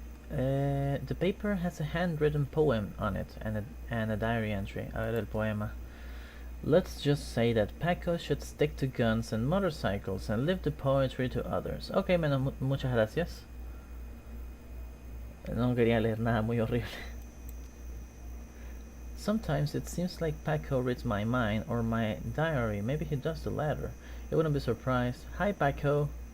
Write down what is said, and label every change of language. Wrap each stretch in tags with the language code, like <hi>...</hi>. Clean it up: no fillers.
<en>The paper has a handwritten poem on it and a diary entry.</en> <es>A ver el poema.</es> <en>Let's just say that Paco should stick to guns and motorcycles and leave the poetry to others.</en> <es>Ok, muchas gracias. No quería leer nada muy horrible.</es> <en>Sometimes it seems like Paco reads my mind or my diary. Maybe he does the latter. You wouldn't be surprised. Hi, Paco.</en>